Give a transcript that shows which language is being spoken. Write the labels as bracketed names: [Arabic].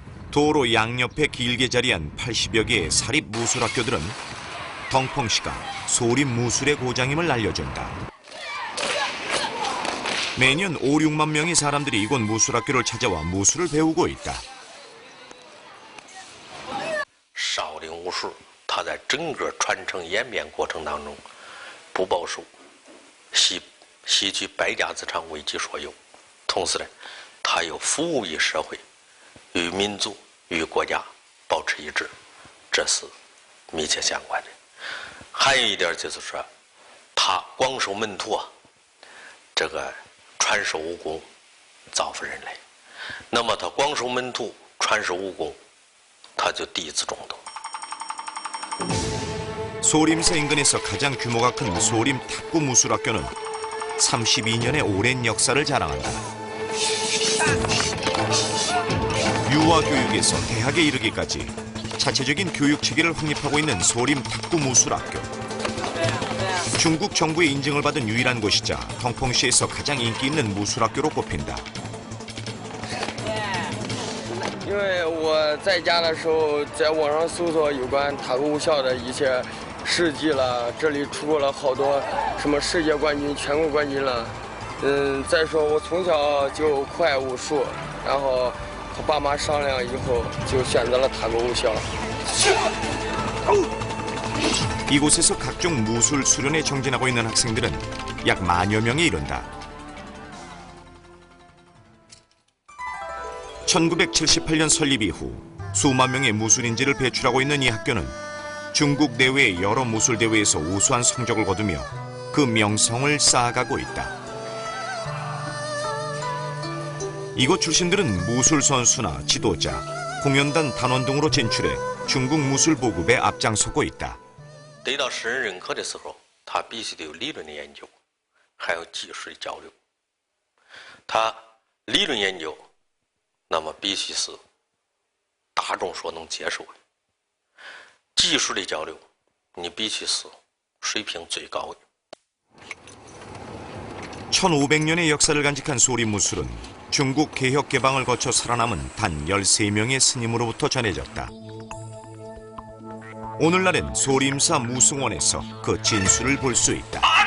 [Korean] 도로 양옆에 길게 자리한 80여 개의 사립 무술학교들은 덩펑시가 소림 무술의 고장임을 알려준다. 매년 5, 6만 명의 사람들이 이곳 무술학교를 찾아와 무술을 배우고 있다. [Chinese] 少林武术，它在整个传承演变过程当中，不保守，吸取百家之长，为己所用。同时呢，它又服务于社会，与民族、与国家保持一致，这是密切相关的。还有一点就是说，它广收门徒啊，这个传授武功，造福人类。那么它广收门徒，传授武功，它就弟子众多。 [Korean] 소림사 인근에서 가장 규모가 큰 소림 탁구 무술학교는 32년의 오랜 역사를 자랑한다. 유아 교육에서 대학에 이르기까지 자체적인 교육 체계를 확립하고 있는 소림 탁구 무술학교. 중국 정부의 인증을 받은 유일한 곳이자 덩펑시에서 가장 인기 있는 무술학교로 꼽힌다. [Chinese] 因为我在家的时候，在网上搜索有关塔沟武校的一些事迹了，这里出过了好多什么世界冠军、全国冠军了。再说我从小就酷爱武术，然后和爸妈商量以后，就选择了塔沟武校。 [Korean] 이곳에서 각종 무술 수련에 정진하고 있는 학생들은 약 10,000여 명에 이른다. 1978년 설립 이후 수만 명의 무술인재를 배출하고 있는 이 학교는 중국 내외의 여러 무술 대회에서 우수한 성적을 거두며 그 명성을 쌓아가고 있다. 이곳 출신들은 무술 선수나 지도자, 공연단 단원 등으로 진출해 중국 무술 보급에 앞장서고 있다. [Chinese] 得到世人认可的时候，他必须得有理论的研究，还有技术的交流。他理论研究，那么必须是大众所能接受的；技术的交流，你必须是水平最高的。 [Korean] 1500년의 역사를 간직한 소림 무술은 중국 개혁 개방을 거쳐 살아남은 단 13명의 스님으로부터 전해졌다. 오늘날엔 소림사 무승원에서 그 진수를 볼 수 있다.